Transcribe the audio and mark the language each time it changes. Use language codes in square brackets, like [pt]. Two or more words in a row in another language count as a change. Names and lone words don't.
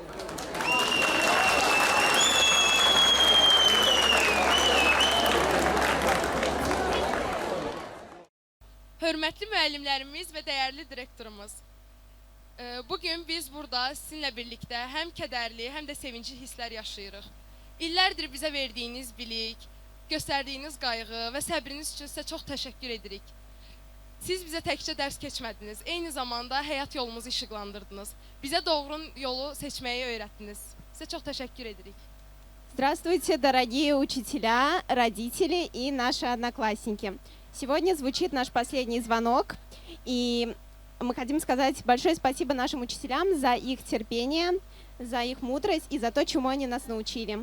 [az] Hörmətli müəllimlərimiz və dəyərli direktorumuz, bugün biz burada sizinlə birlikdə həm kədərli, həm də sevinçli hisslər yaşayırıq. İllərdir bizə verdiyiniz bilik, göstərdiyiniz qayğı və səbriniz üçün sizə çox təşəkkür edirik. Siz bizə təkcə dərs keçmədiniz, eyni zamanda həyat yolumuzu işıqlandırdınız. Bizə doğru yolu seçməyi öyrətdiniz. Sizə çox təşəkkür edirik. [ru] Здравствуйте, дорогие учителя, родители и наши одноклассники. Сегодня звучит наш последний звонок, и мы хотим сказать большое спасибо нашим учителям за их терпение, за их мудрость и за то, чему они нас научили.